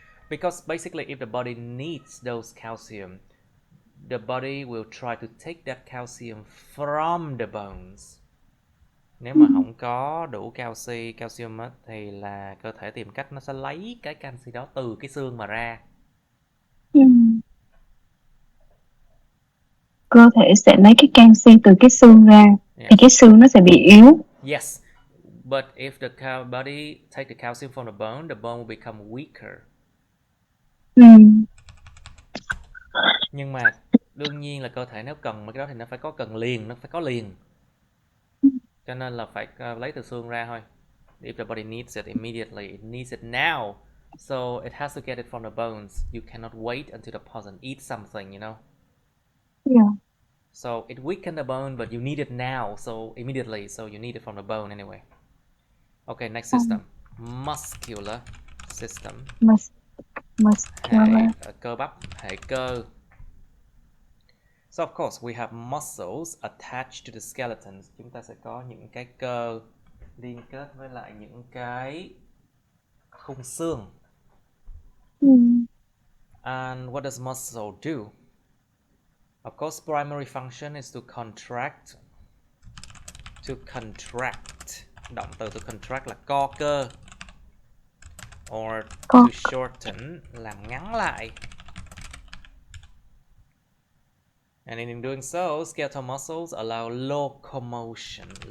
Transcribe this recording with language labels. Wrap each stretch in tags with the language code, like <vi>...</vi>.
<en>Because basically if the body needs those calcium, the body will try to take that calcium from the bones.</en> <vi>Nếu mà không có đủ calcium á, thì là cơ thể tìm cách nó sẽ lấy cái canxi đó từ cái xương mà ra. Cơ thể sẽ lấy cái canxi từ cái xương ra, thì cái xương nó sẽ bị yếu.</vi> <en>Yes, but if the body take the calcium from the bone will become weaker.</en> <vi>Nhưng mà đương nhiên là cơ thể nếu cần mấy cái đó thì nó phải có liền. Cho nên là phải lấy từ xương ra thôi.</vi> <en>If the body needs it immediately, it needs it now. So it has to get it from the bones. You cannot wait until the person eats something, you know. Yeah. So it weakened the bone, but you need it now, so immediately. So you need it from the bone anyway. Okay, next system. Muscular system. Muscular.</en> <vi>Cơ bắp, hệ cơ.</vi> <en>So of course we have muscles attached to the skeleton.</en> <vi>Chúng ta sẽ có những cái cơ liên kết với lại những cái khung xương.</vi> <en>And what does muscle do? Of course, primary function is to contract. To contract.</en> <vi>Động từ to contract là co cơ.</vi> <en>Or to shorten,</en> <vi>làm ngắn lại. And in doing so, skeletal muscles allow locomotion.</vi>